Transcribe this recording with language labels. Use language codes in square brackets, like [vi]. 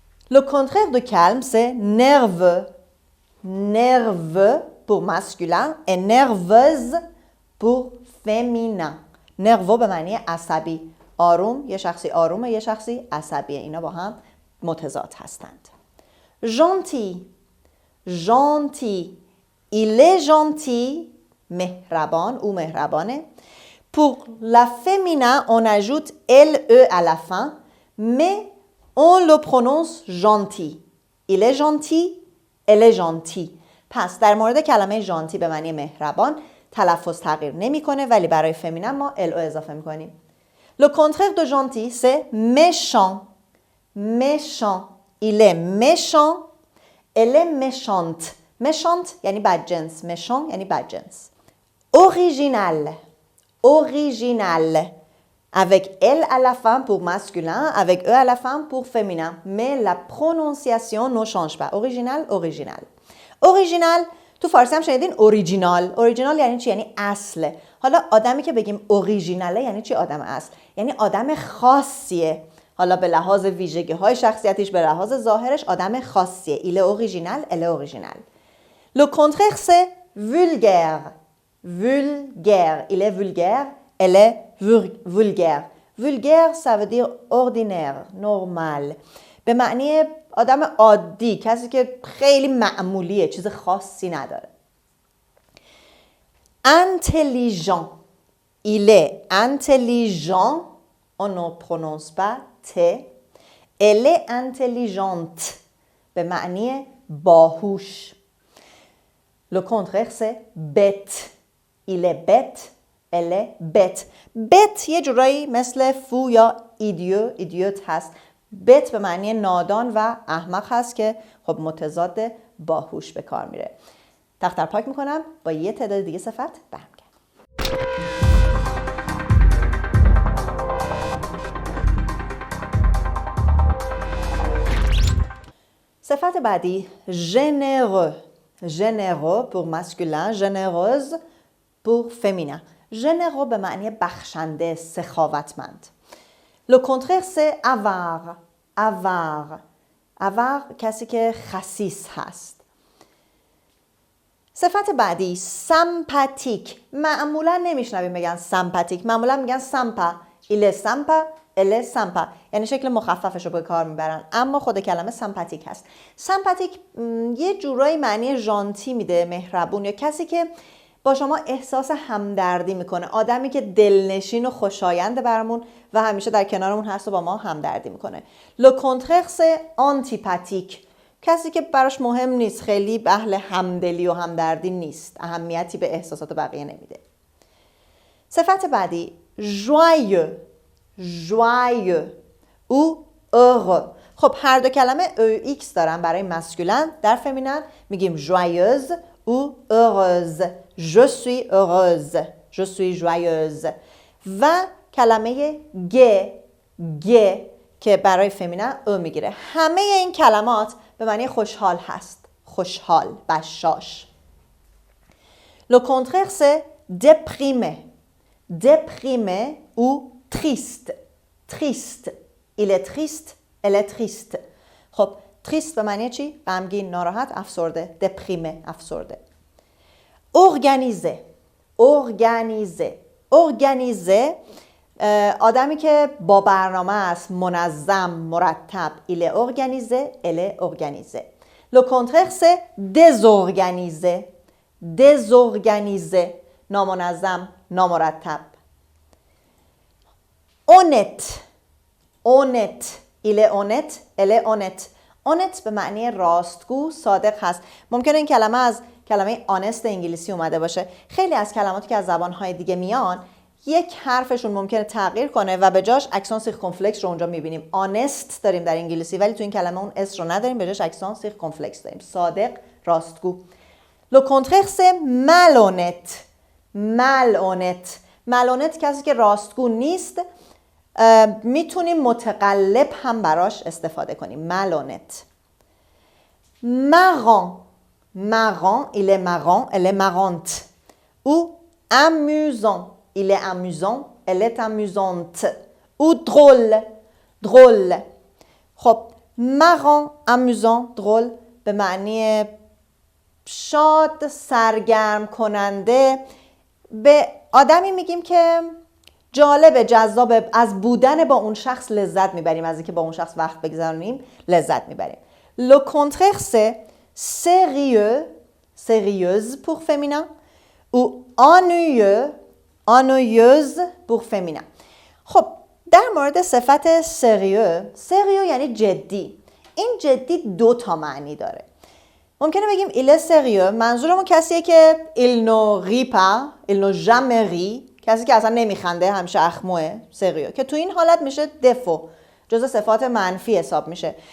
[fr] le contraire de calme c'est nerveux. nerveux pour masculin et nerveuse pour féminin. [fa] nerveux به معنی عصبی. آروم، یه شخصی آرومه، یه شخصی عصبیه. اینا با هم متضاد هستند. gentil. gentil. [fr] il est gentil. [fa] مهربان، او مهربانه. [fr] pour la féminin on ajoute LE à la fin mais on le prononce gentil. il est gentil, elle est gentille. [fa] پس در مورد کلمه ژانتی به معنی مهربان تلفظ تغییر نمیکنه، ولی برای فمینن ما LO اضافه میکنیم. [fr] le contraire de gentil c'est méchant. méchant. il est méchant, elle est méchante. [fa] méchante یعنی بدجنس، méchant یعنی بدجنس. [fr] original. original avec L à la fin pour masculin, avec E à la fin pour féminin, mais la prononciation ne change pas. original, original. [fa] original تو فارسی هم شنیدین اوریجینال. اوریجینال یعنی چی؟ یعنی اصل. حالا آدمی که بگیم اوریجیناله یعنی چی؟ آدم اصل، یعنی آدم خاصیه. حالا به لحاظ ویژگی های شخصیتیش، به لحاظ ظاهرش آدم خاصیه. [fr] il est original, elle est originale. le contraire c'est vulgaire. vulgaire. il est vulgaire, elle est vulgaire. vulgaire ça veut dire ordinaire, normal. [fa] به معنی آدم عادی، کسی که خیلی معمولیه، چیز خاصی نداره. [fr] intelligent. il est intelligent, on ne prononce pas T. elle est intelligente [fa] به معنی باهوش. [fr] le contraire c'est bête. il est bête, elle est bête. [fa] bête یه جورایی مثل فو یا ایدیوت هست. بت به معنی نادان و احمق هست که خب متضاد باهوش به کار میره. دفتر پاک میکنم، با یه تعداد دیگه صفت برمیگردم. صفت بعدی généreux. [fr] généreux pour masculin, généreuse pour féminin. [fa] généreux به معنی بخشنده، سخاوتمند. [fr] le contraire c'est avare. avare. [fa] avare کسی که خسیس هست. صفت بعدی سمپاتیک. معمولا نمیشنویم بگن سمپاتیک، معمولا میگن سمپا. [fr] il est sympa, elle est sympa. [fa] یعنی شکل مخففش رو به کار میبرن، اما خود کلمه سمپاتیک هست. سمپاتیک یه جورایی معنی ژانتی میده، مهربون، یا کسی که با شما احساس همدردی میکنه، آدمی که دلنشین و خوشایند برامون و همیشه در کنارمون هست و با ما همدردی میکنه. [fr] le contraire c'est antipathique. [fa] کسی که براش مهم نیست، خیلی اهل همدلی و همدردی نیست، اهمیتی به احساسات بقیه نمیده. صفت بعدی [fr] joyeux. joyeux ou heureux. [fa] خب هر دو کلمه EX دارن برای مسکولن. در فمینن میگیم [fr] joyeuse ou heureuse. Je suis heureuse. Je suis joyeuse. [fa] و کلمه گ که برای فمینن او میگیره. همه این کلمات به معنی خوشحال هست. خوشحال، بشاش. [fr] Le contraire c'est déprimé. Déprimé ou triste. Triste. Il est triste. Elle est triste. [fa] خب triste به معنی چی؟ غمگین، ناراحت، افسرده. دپریمه، افسرده. Organiser. [fr] Organiser. [fa] Organiser آدمی که با برنامه است، منظم، مرتب. [fr] Il est organisé. Elle est organisée. Le contraire c'est désorganisé. [fa] Désorganisé. نامنظم، نامرتب. [fr] Honnête. Honnête. Il est honnête. Elle est honnête. [fa] Honnête به معنی راستگو، صادق هست. ممکنه این کلمه از کلمه honest انگلیسی اومده باشه. خیلی از کلماتی که از زبانهای دیگه میان یک حرفشون ممکنه تغییر کنه و به جاش اکسان سیرکمفلکس رو اونجا میبینیم. honest داریم در انگلیسی ولی تو این کلمه اون اس رو نداریم، به جاش اکسان سیرکمفلکس داریم. صادق، راستگو. [fr] Le contraire c'est malhonnête. malhonnête. [fa] malhonnête کسی که راستگو نیست. میتونیم متقلب هم براش استفاده کنیم. [fr] malhonnête. marrant. marrant. Il est marrant. Elle est marrante. ou amusant. Il est amusant. Elle est amusante. ou drôle. drôle. [fa] خب marrant, amusant, drôle به معنی شاد، سرگرم کننده. به آدمی میگیم که جالب، جذاب، از بودن با اون شخص لذت میبریم، از اینکه با اون شخص وقت بگذرونیم لذت میبریم. [fr] Le contraire c'est sérieux, sérieuse pour féminin ou ennuyeux, ennuyeuse pour féminin. [fa] خب در مورد صفت سریو یعنی جدی. این جدی دو تا معنی داره. ممکنه بگیم [fr] il est sérieux، [fa] منظورمون کسیه که [fr] il ne rit pas, il ne jamais rit، [fa] کسی که اصلا نمیخنده، همیشه اخموه، سریو، که تو این حالت میشه دفو، جزء صفات منفی حساب میشه.